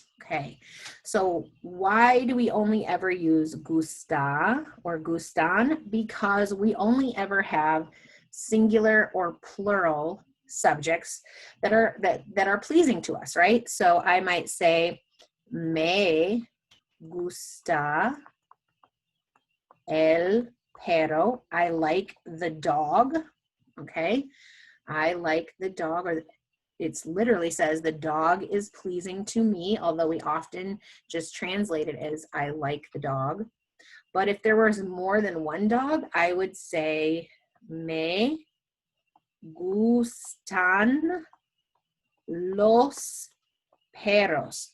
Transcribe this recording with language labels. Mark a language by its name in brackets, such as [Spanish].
[English] Okay, so why do we only ever use gusta or gustan? Because we only ever have singular or plural subjects that are pleasing to us, right? So I might say, [Spanish] me gusta el perro. [English] I like the dog, okay? I like the dog, or it literally says the dog is pleasing to me, although we often just translate it as I like the dog. But if there was more than one dog, I would say [Spanish] me gustan los perros.